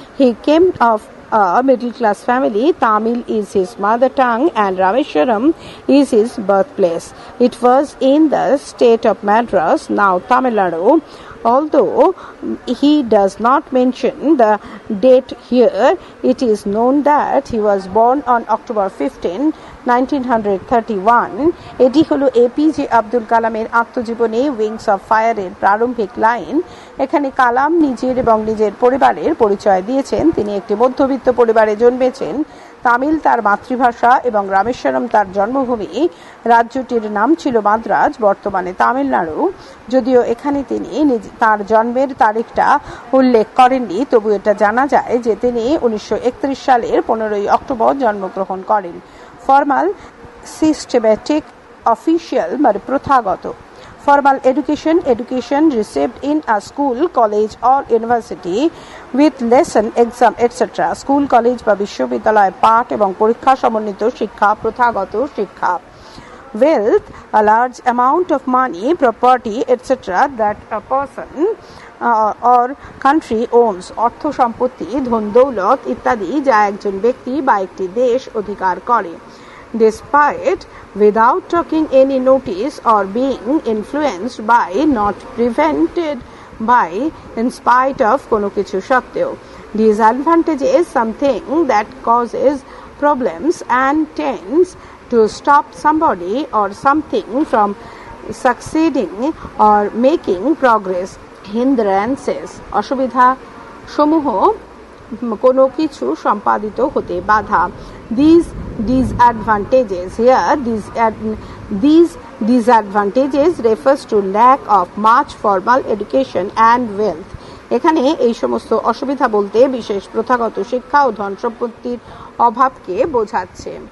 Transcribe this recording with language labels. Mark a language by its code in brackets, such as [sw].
[en] He came of a middle-class family. Tamil is his mother tongue and Rameshwaram is his birthplace. It was in the state of Madras, now Tamil Nadu. Although he does not mention the date here, it is known that he was born on October 15, 1931. [bn] এটি হলো APJ Abdul কালামের আত্মজীবনী wings of ফায়ারের প্রারম্ভিক line. এখানে কালাম নিজের এবং নিজের পরিবারের পরিচয় দিয়েছেন। তিনি একটি মধ্যবিত্ত পরিবারে জন্মেছেন। তামিল তার মাতৃভাষা এবং রামেশ্বরম তার জন্মভূমি। রাজ্যটির নাম ছিল মাদ্রাজ, বর্তমানে তামিলনাড়ু। যদিও এখানে তিনি তার জন্মের তারিখটা উল্লেখ করেননি, তবু এটা জানা যায় যে তিনি 1931 সালের 15 অক্টোবর জন্মগ্রহণ করেন। [en] formal, systematic, official [bn] মানে প্রথাগত। [en] Formal education received in a school, college or university with lesson, exam, etc. [bn] School, college বা বিশ্ববিদ্যালয় পাঠ এবং পরীক্ষা সমন্বিত শিক্ষা, প্রথাগত শিক্ষা। [en] Wealth, a large amount of money, property, etc. that a person or country owns. [bn] অর্থ সম্পত্তি, ধন দৌলত ইত্যাদি যা একজন ব্যক্তি বা একটি দেশ অধিকার করে। [en] Despite, without taking any notice or being influenced by, not prevented by, in spite of [bn] কোনো কিছু সত্ত্বেও। [en] Disadvantages, something that causes problems and tends to stop somebody or something from succeeding or making progress. [bn] Hindrances, অসুবিধা সমূহ কোনো কিছু সম্পাদিত হতে বাধা। [en] These disadvantages, here these disadvantages refers to lack of much formal education and wealth. [bn] এখানে এই সমস্ত অসুবিধা বলতে বিশেষ প্রথাগত শিক্ষা ও ধন সম্পত্তির অভাবকে বোঝাচ্ছে।